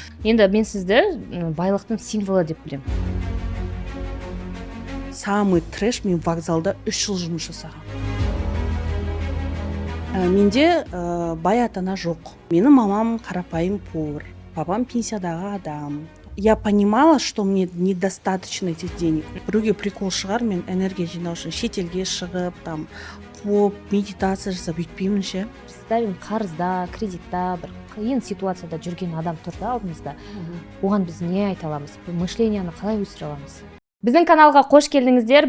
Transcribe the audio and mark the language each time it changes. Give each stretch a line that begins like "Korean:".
Kazakh: Енді мен сізді байлықтың символы деп білемін.
Russian: Самый трэш,
Kazakh: мен вокзалда 3 жыл жұмыс жасағам. Менде бай ата-ана жоқ. Менің мамам қарапайым повар, папам пенсиядағы адам.
Russian: Я понимала, что мне недостаточно этих денег.
Kazakh: Біреуге прикол шығар, мен энергия жинау үшін шетелге шығып, там қуып, медитация жасап өйтпеймін ше. Представим, қарызда, кредитта, бір қиын ситуацияда жүрген адам тұр да алдымызда. Оған біз не айта аламыз? Мышленияны қалай өсіре аламыз? Біздің каналға қош келдіңіздер.